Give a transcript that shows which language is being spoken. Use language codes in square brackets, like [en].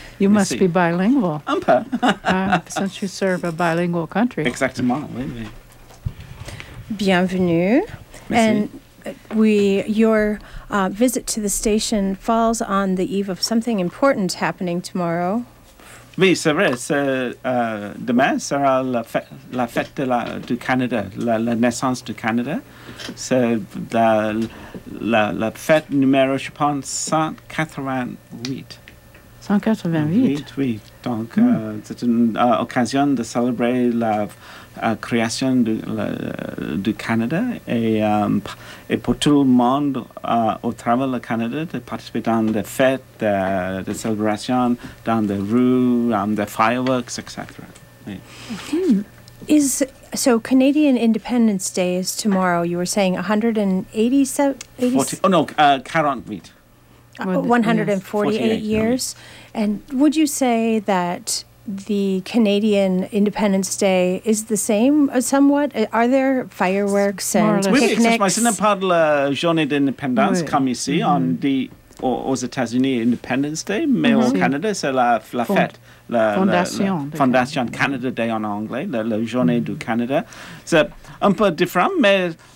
[en] You must be bilingual. [fr] Un peu. [en] since you serve a bilingual country. [fr] Exactement, oui, oui. Bienvenue. Merci. [en] And your visit to the station falls on the eve of something important happening tomorrow. [fr] Oui, c'est vrai. Demain sera la fête du Canada, la naissance du Canada. C'est la fête numéro, je pense, 188. [en] 188? [fr] Oui, donc c'est une occasion de célébrer la création du Canada et pour tout le monde au travers du Canada de participer dans des fêtes, des célébrations, dans des rues, des fireworks, etc. Oui. [en] So Canadian Independence Day is tomorrow, you were saying 48. 148 years. Yeah. And would you say that the Canadian Independence Day is the same somewhat? Are there fireworks and picnics? [fr] Oui, c'est pas de la journée d'indépendance comme ici, aux États-Unis, Independence Day, mais au Canada, c'est la fête. La Fondation Canada Day en anglais, la journée du Canada. C'est un peu différent, mais...